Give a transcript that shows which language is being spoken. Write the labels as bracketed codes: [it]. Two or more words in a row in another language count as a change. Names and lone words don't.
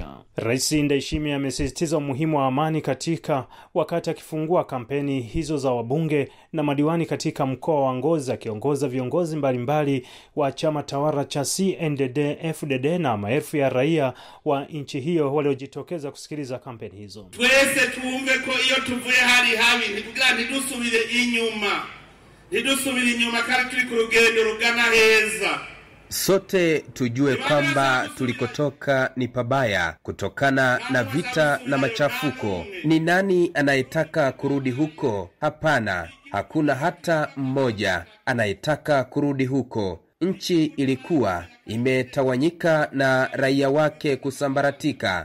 [sw] Rais Ndayishimiye amesisitiza umuhimu wa amani wakati akifungua kampeni hizo za wabunge na madiwani katika mkoa wa Ngozi, akiongoza viongozi mbalimbali wa chama tawala cha CNDD-FDD na maelfu ya raia wa nchi hiyo waliojitokeza kusikiliza kampeni hizo. [rn] Twese tuumve ko iyo tuvuye hari habi ntikugira ntidusubire inyuma kandi turi ku rugendo rugana heza. [sw] Sote tujue kwamba tulikotoka ni pabaya kutokana na vita na machafuko. Ni nani anayetaka kurudi huko? Hapana, hakuna hata mmoja anayetaka kurudi huko. Nchi ilikuwa imetawanyika na raia wake kusambaratika.